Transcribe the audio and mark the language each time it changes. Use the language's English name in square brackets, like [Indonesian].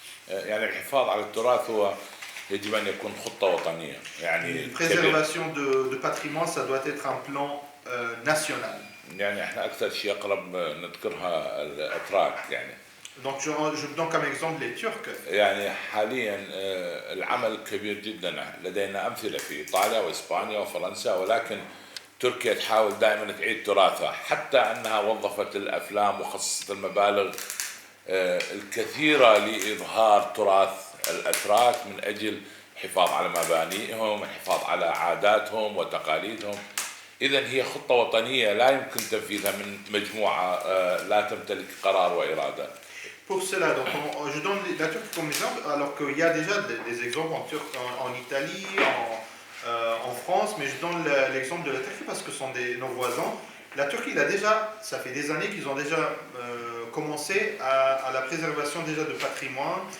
[Arabic] يعني الحفاظ على التراث هو يجب أن يكون خطة وطنية يعني [French] Une préservation de patrimoine, ça doit être un plan national. [Arabic] يعني احنا أكثر شيء أقرب نذكرها الأتراك يعني. [French] Donc je donne comme exemple les Turcs. [Arabic] يعني حاليا العمل كبير جدا، لدينا أمثلة في إيطاليا وإسبانيا وفرنسا، ولكن تركيا تحاول دائما تعيد تراثها، حتى أنها وظفت الأفلام وخصصت المبالغ الكثيرة لإظهار تراث الأتراك من أجل الحفاظ على مبانيهم، الحفاظ على عاداتهم وتقاليدهم. إذن هي خطة وطنية لا يمكن تنفيذها من مجموعة لا تمتلك قرار وإرادة. [French] Pour cela, donc je donne la Turquie comme exemple, alors qu'il y a déjà des exemples en Italie, en France, mais je donne l'exemple de la Turquie parce que ce sont nos voisins. La Turquie, ça fait des années qu'ils ont déjà commencé à la préservation déjà de patrimoine.